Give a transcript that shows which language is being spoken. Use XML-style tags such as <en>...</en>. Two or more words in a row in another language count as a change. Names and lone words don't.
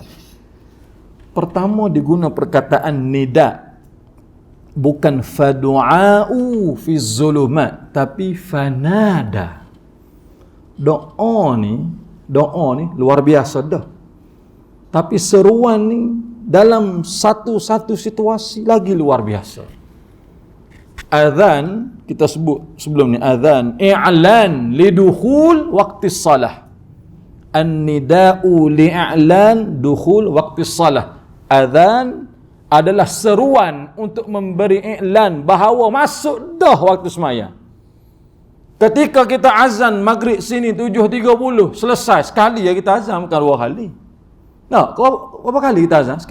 <ms>Pertama diguna perkataan nida, bukan</ms> <ar>فدعاء في ظلمات,</ar> <ms>tapi fanada. Doa ni luar biasa dah. Tapi seruan ni dalam satu-satu situasi lagi luar biasa. Azan, kita sebut sebelum ni, azan</ms> <ar>إعلان لدخول وقت الصلاة. النداء لإعلان دخول وقت الصلاة.</ar> <ms>Azan adalah seruan untuk memberi iklan bahawa masuk dah waktu semaya. Ketika kita azan maghrib sini 7.30 selesai, sekali ya kita azan, bukan 2 kali. Nak, berapa kali kita azan?</ms>